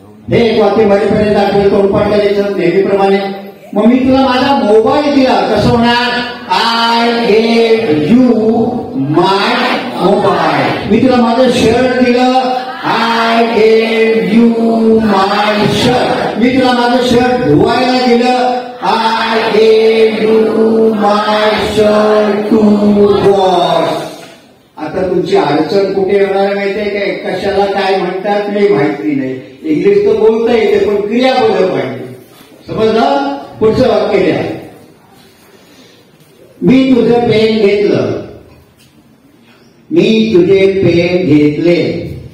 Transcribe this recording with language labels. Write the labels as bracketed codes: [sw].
[mr] हे एक वाक्य मध्यपर्यंत आठवलं, तोंडपाठ करायचं नेहमीप्रमाणे. मग मी तुला माझा मोबाईल दिला. कसं होणार? [en] I gave you my mobile. [mr] मी तुला माझं शर्ट दिलं. [en] I gave you my shirt. [mr] मी तुला माझं शर्ट धुवायला दिलं. [en] I gave you my shirt to wash. [mr] आता तुमची अडचण कुठे येणार माहितीये काय? कशाला काय म्हणतात नाही माहिती नाही. इंग्लिश तर बोलता येते, पण क्रियापद पाहिजे. समजलं? पुढचं वाक्य द्या. मी तुझं पेन घेतलं. मी तुझे पेन घेतले.